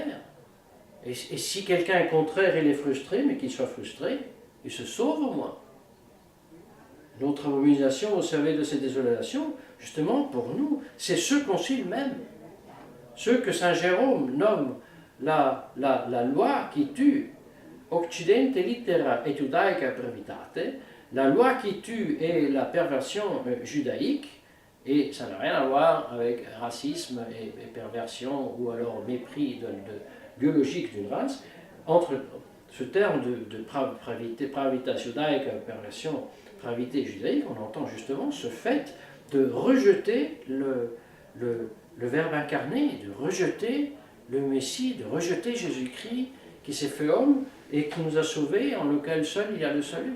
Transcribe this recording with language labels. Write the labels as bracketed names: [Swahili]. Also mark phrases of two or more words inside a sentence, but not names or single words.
[French] Et si quelqu'un est contraire, il est frustré, mais qu'il soit frustré, il se sauve au moins. Notre abomination, vous savez, de ces désolations, justement pour nous, c'est ce concile même. Ce que Saint Jérôme nomme la loi qui tue, [Latin] Occidente littera et judaica brevitate, [French] la loi qui tue est la perversion judaïque, et ça n'a rien à voir avec racisme et perversion ou alors mépris biologique d'une race. Entre ce terme de [Latin] pravitas judaica, [French] perversion, pravité judaïque, on entend justement ce fait de rejeter le Verbe incarné, de rejeter le Messie, de rejeter Jésus-Christ qui s'est fait homme et qui nous a sauvés, en lequel seul il y a le salut.